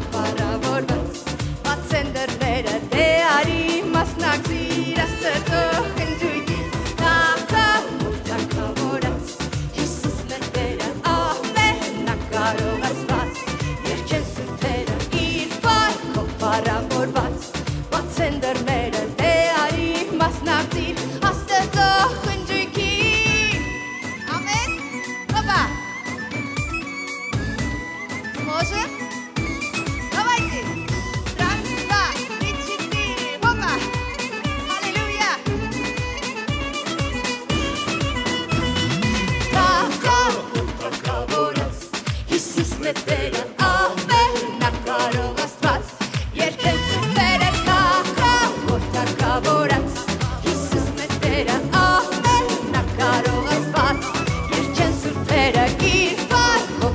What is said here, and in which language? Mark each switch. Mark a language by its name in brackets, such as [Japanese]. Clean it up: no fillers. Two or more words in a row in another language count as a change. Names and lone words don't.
[Armenian] փառավորված, բացեն դռները, դե արի մասնակցիր Աստծո խնջույքին, թագավոր թագավորած, Հիսուսն է Տերը, ամենակ կարող Աստված, երգեն սուրբերը իր բակով փառավորված, բացեն դռները, դե արի մասնակցիր Աստծո խնջույքին։ Ամեն, հոպա, [Russian] сможем? Давайте, раз, два, три, четыре, хопа, аллилуйя. [Armenian] Թագավորած, Հիսուսն է Տերը, ամենակ կարող Աստված, երգեն սուրբերը, թագավոր թագավորած, Հիսուսն է Տերը, ամենակ կարող Աստված, երգեն սուրբերը, իր բակով